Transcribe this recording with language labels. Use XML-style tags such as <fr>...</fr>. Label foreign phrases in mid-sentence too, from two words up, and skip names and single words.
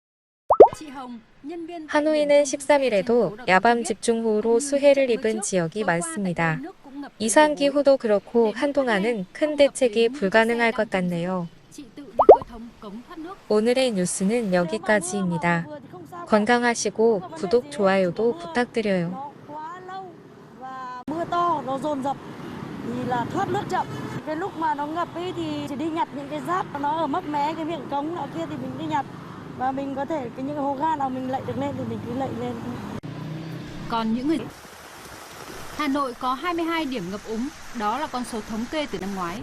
<ko>하노이는 13일에도 야밤 집중호우로 수해를 입은 지역이 많습니다. 이상기후도 그렇고 한동안은 큰 대책이 불가능할 것 같네요. 오늘의 뉴스는 여기까지입니다. 건강하시고 구독, 좋아요도 부탁드려요.</ko> <vi>Mưa to nó dồn dập thì là thoát nước chậm. Cái lúc mà nó ngập ấy thì chỉ đi nhặt những cái rác nó ở mấp mé cái miệng cống nọ kia thì mình đi nhặt, và mình có thể những cái hố ga nào mình lạy được lên thì mình cứ lạy lên. Còn những người Hà Nội có 22 điểm ngập úng, đó là con số thống kê từ năm ngoái.</vi>